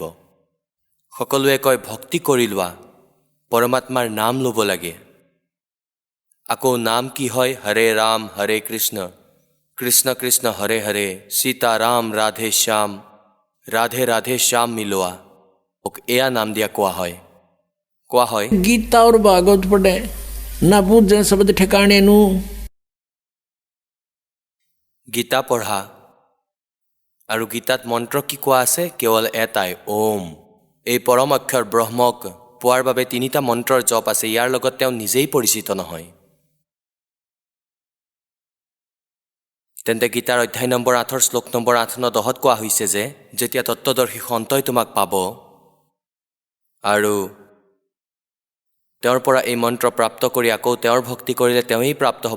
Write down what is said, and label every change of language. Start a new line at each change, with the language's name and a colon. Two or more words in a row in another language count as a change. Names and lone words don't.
Assamese: সকলোৱে কয় ভক্তি কৰি লোৱা, পৰমাত্মাৰ নাম ল'ব লাগে। আকৌ নাম কি হয়? হৰে ৰাম হৰে কৃষ্ণ, কৃষ্ণ কৃষ্ণ হৰে হৰে, সীতা ৰাম ৰাধে শ্যাম, ৰাধে ৰাধে শ্যাম মিলোৱা। এয়া নাম দিয়া কোৱা হয়।
Hindi: गीता और भागवत पढ़े ना बूझे शब्द ठिकाने नू।
Assamese: গীতা পঢ়া, আৰু গীতাত মন্ত্ৰ কি কোৱা আছে? কেৱল এটাই, ওম। এই পৰম অক্ষৰ ব্ৰহ্মক পোৱাৰ বাবে 3টা মন্ত্ৰৰ জপ আছে। ইয়াৰ লগত তেওঁ নিজেই পৰিচিত নহয়। তেন্তে গীতাৰ অধ্যায় নম্বৰ 8 শ্লোক নম্বৰ 8, 9, 10 কোৱা হৈছে যে যেতিয়া তত্ত্বদৰ্শী সন্তই তোমাক পাব আৰু তেওঁৰ পৰা এই মন্ত্ৰ প্ৰাপ্ত কৰি আকৌ তেওঁৰ ভক্তি কৰিলে তেওঁই প্ৰাপ্ত হ'ব।